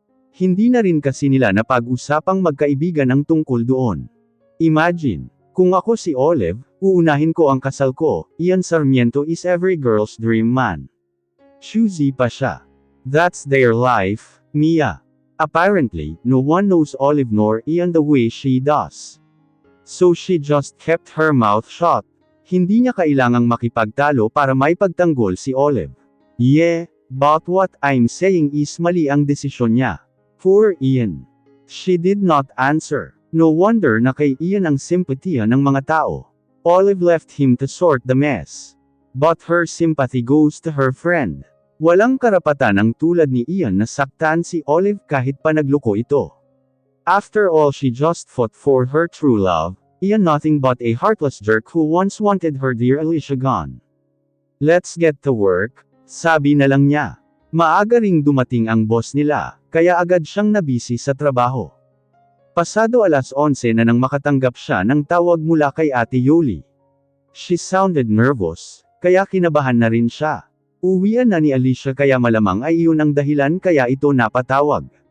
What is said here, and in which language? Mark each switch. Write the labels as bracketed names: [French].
[Filipino] Hindi na rin kasi nila napag-usapang magkaibigan ang tungkol doon. Imagine, kung ako si Olive, uunahin ko ang kasal ko. [English] Ian Sarmiento is every girl's dream man. Choosy [Filipino] pa siya. [English] That's their life, Mia. Apparently, no one knows Olive nor Ian the way she does. So she just kept her mouth shut. [Filipino] Hindi niya kailangang makipagtalo para may pagtanggol si Olive. [English] Yeah, but what I'm saying is [Filipino] mali ang desisyon niya. [English] Poor Ian. She did not answer. No wonder [Filipino] na kay Ian ang simpatiya ng mga tao. [English] Olive left him to sort the mess. But her sympathy goes to her friend. [Filipino] Walang karapatan ang tulad ni Ian na saktan si Olive kahit pa nagloko ito. [English] After all, she just fought for her true love. Ian nothing but a heartless jerk who once wanted her dear Alicia gone. Let's get to work, [Filipino] sabi na lang niya. Maaga ring dumating ang boss nila, kaya agad siyang nabisi sa trabaho. Pasado 11:00 na nang makatanggap siya ng tawag mula kay Ate Yoli. [English] She sounded nervous, [Filipino] kaya kinabahan na rin siya. Uwian na ni Alicia kaya malamang ay iyon ang dahilan kaya ito napatawag.